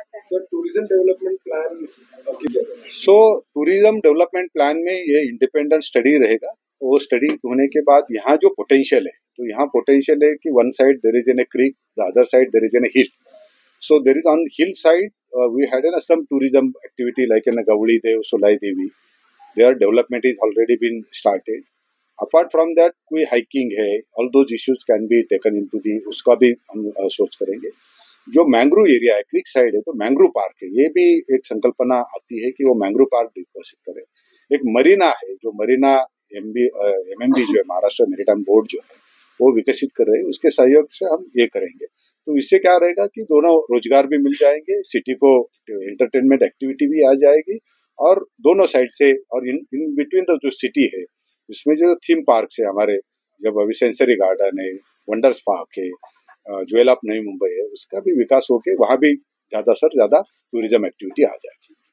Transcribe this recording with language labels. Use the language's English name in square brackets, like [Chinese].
[English] tourism development plan [Hindi] tourism development plan में ये independent study रहेगा. वो स्टडी होने के बाद यहाँ जो पोटेंशियल है, तो यहाँ पोटेंशियल है कि [English] One side there is an a creek, the other side there is an a hill. So there is on hill side we had some tourism activity like in Gavli Dev, Solai Devi. Their development is already been started. Apart from that [Hindi] कोई hiking है, [English] all those issues can be taken into the [Hindi] उसका भी हम सोच करेंगे. जो mangrove area है, क्रिक side है, तो मैंग्रोव पार्क है, ये भी एक संकल्पना आती है कि वो मैंग्रोव पार्क विकसित करें. एक मरीना है, जो मरीना MMB जो है महाराष्ट्र मेरीटाइम बोर्ड जो है वो विकसित कर रहे हैं, उसके सहयोग से हम ये करेंगे. तो इससे क्या रहेगा कि दोनों रोजगार भी मिल जाएंगे, सिटी को एंटरटेनमेंट एक्टिविटी भी आ जाएगी, और दोनों साइड से, और इन बिटवीन द जो सिटी है उसमें जो थीम पार्क है हमारे, जब अभी सेंसरी गार्डन है, वंडर्स पार्क है, ज्वेल ऑफ नई मुंबई है, उसका भी विकास होके वहां भी ज्यादा से ज्यादा टूरिज्म एक्टिविटी आ जाएगी.